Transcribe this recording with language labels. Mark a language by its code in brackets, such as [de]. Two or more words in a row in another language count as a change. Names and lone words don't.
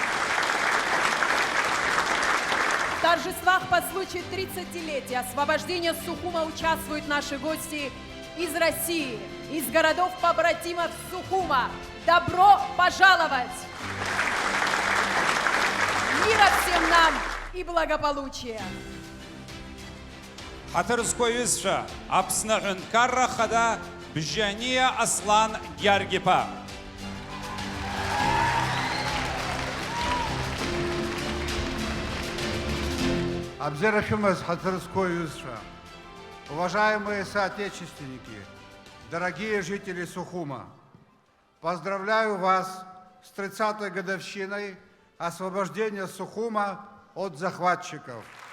[ru] В торжествах по случаю 30-летия освобождения Сухума участвуют наши гости из России, из городов-побратимов Сухума. Добро пожаловать! Мира всем нам и благополучия! [ab] ҳаҭыр зқәу аҩызцәа, Аԥсны аҳәынҭқарра хада Бжьаниа Аслан Гьаргьиԥа. [ru] Уважаемые соотечественники, дорогие жители Сухума, поздравляю вас с 30-й годовщиной освобождения Сухума от захватчиков.